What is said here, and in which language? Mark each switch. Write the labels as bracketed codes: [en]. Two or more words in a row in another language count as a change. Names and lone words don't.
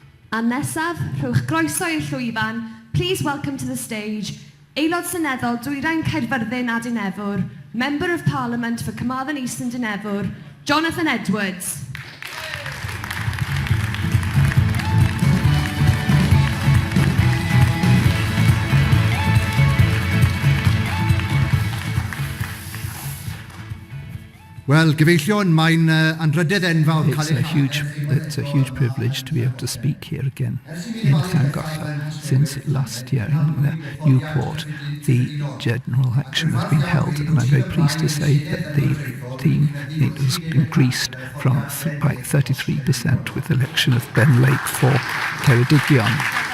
[cy] A nesaf, rhowch groeso i'r llwyfan, [en] please welcome to the stage, [cy] Aelod Seneddol Dwyrain Caerfyrddin a Dinefwr, [en] Member of Parliament for Carmarthen East and Dinefwr, Jonathan Edwards. [cy] Well, gyfeillion, mae'n anrhydedd enfawr. [en] It's a huge privilege to be able to speak here again in Llangollen. Since last year in Newport, the general election has been held, and I'm very pleased to say that the theme has increased by 33% with the election of Ben Lake for Ceredigion.